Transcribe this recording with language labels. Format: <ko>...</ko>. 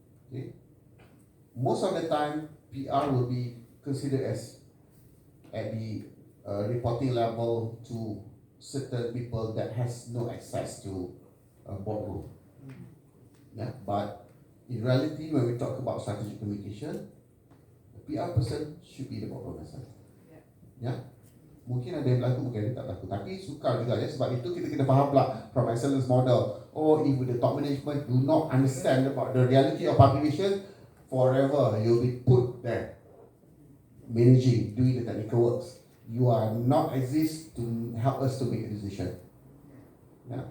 <en>Okay, most of the time PR will be considered as at the reporting level to certain people that has no access to a boardroom. Yeah, but in reality, when we talk about strategic communication, the PR person should be the boardroom person.</en> <ms>Yeah, mungkin ada yang berlaku, mungkin ada yang tak berlaku, tapi sukar juga ya. Sebab itu kita kena faham pula</ms> <en>from excellence model. Or if the top management do not understand about the reality of public relations, forever you'll be put there managing, doing the technical works. You are not exist to help us to make a decision. Yeah.</en>